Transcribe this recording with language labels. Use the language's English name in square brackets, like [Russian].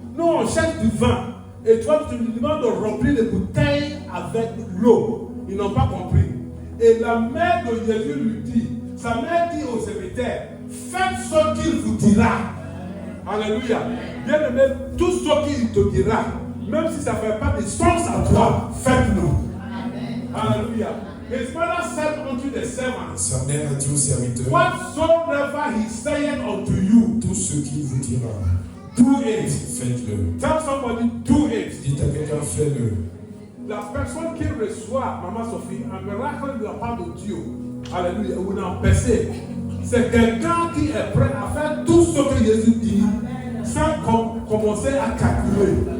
[French] Nous, on cherche du vin. Et toi, tu nous demandes de remplir les bouteilles avec l'eau. Ils n'ont pas compris. Et la mère de Jésus lui dit, sa mère dit au serviteur, faites ce qu'il vous dira. Alléluia. Bien aimé, tout ce qu'il te dira, même si ça ne fait pas de sens à toi, faites-le. Alléluia. [English] His mother said unto the servants, [French] Sa mère a dit au serviteur, [English] whatsoever he saith unto you, [French] tout ce qu'il vous dira, [English] do it. [French] faites-le. [English] Tell somebody, do it. [French] Dites à quelqu'un, fais-le. La personne qui reçoit, Maman Sophie, un miracle de la part de Dieu, alléluia, ou d'un péché, c'est quelqu'un qui est prêt à faire tout ce que Jésus dit, sans commencer à calculer.